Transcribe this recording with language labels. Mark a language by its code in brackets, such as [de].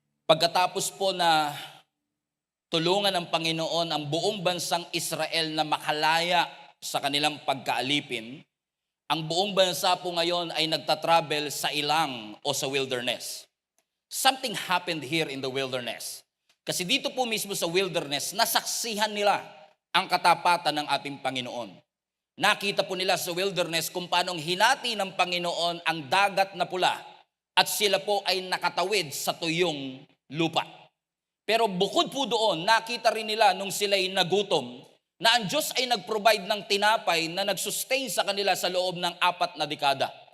[tl] Pagkatapos po na tulungan ng Panginoon ang buong bansang Israel na makalaya sa kanilang pagkaalipin, ang buong bansa po ngayon ay nagtatravel sa ilang o sa wilderness. [en] Something happened here in the wilderness. [tl] Kasi dito po mismo sa wilderness, nasaksihan nila ang katapatan ng ating Panginoon. Nakita po nila sa wilderness kung paano hinati ng Panginoon ang dagat na pula at sila po ay nakatawid sa tuyong lupa. Pero bukod po doon, nakita rin nila nung sila'y nagutom na ang Diyos ay nag-provide ng tinapay na nag-sustain sa kanila sa loob ng 4 na dekada.